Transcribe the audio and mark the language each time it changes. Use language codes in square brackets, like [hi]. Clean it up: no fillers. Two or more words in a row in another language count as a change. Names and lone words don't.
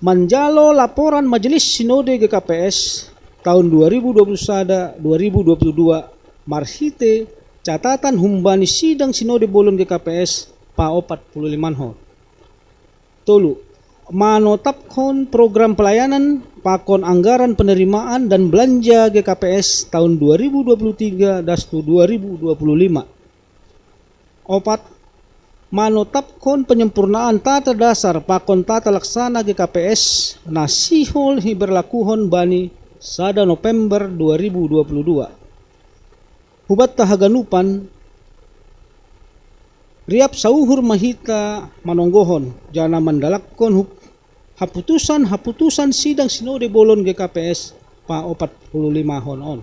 [bts] Menjalo [id] laporan majelis sinode GKPS tahun 2021-2022. [bts] Marhite catatan humbani sidang sinode bolon GKPS pa 45 hon. 3. Manotapkon [id] program pelayanan [bts] pakon [id] anggaran penerimaan dan belanja GKPS tahun 2023 dan 2025. [bts] 4. Manotapkon [id] penyempurnaan tata dasar [bts] pakon [id] tata laksana GKPS [bts] nasihol hiberlakuhon bani sada November 2022. Hubat tahaganupan riap sauhur mahita manonggohon jana mandalakkon haputusan sidang sinode bolon GKPS pa 45 honon.